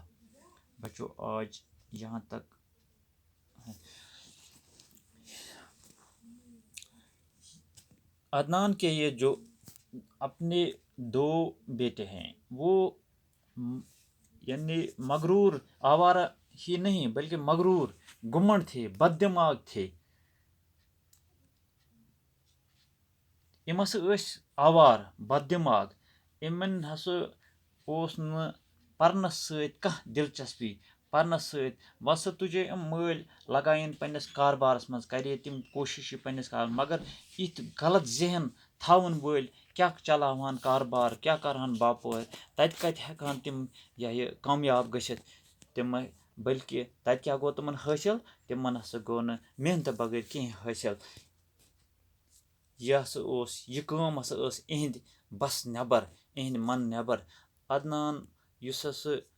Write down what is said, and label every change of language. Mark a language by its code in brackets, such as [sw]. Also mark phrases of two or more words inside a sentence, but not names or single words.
[ur] بچوں، آج یہاں تک عدنان کے یہ جو اپنے 2 بیٹے ہیں، وہ یعنی مغرور، آوارہ ہی نہیں بلکہ مغرور، گمنڈ تھے، بد دماغ تھے۔ [ks] یم ہسا ٲسۍ آوار، بد دماغ۔ یمن ہسا اوس نہٕ پرنس سۭتۍ کانٛہہ دِلچسپی پرنس سۭتۍ وَسا تُجے یِم مٲلۍ لگایَن پنٛنِس کاربارس منٛز کرے تِم کوٗشِش یہِ پنٛنِس کار مگر یِتھ غلط ذہن تھاوَن وٲلۍ کیٛاہ چلاوہن کاربار کیٛاہ کرہن باپٲرۍ تَتہِ کَتہِ ہٮ۪کہٕ ہن تِم یہِ کامیاب گٔژھِتھ تِمے بٔلکہِ تَتہِ کیٛاہ گوٚو تِمن حٲصِل تِمن ہسا گوٚو نہٕ محنتہٕ بغٲر کینٛہہ حٲصِل یہِ ہسا اوس یہِ کٲم ہسا ٲس یِہِنٛدِ بس نٮ۪بر یِہِنٛدِ من نٮ۪بر عدنان یُس ہسا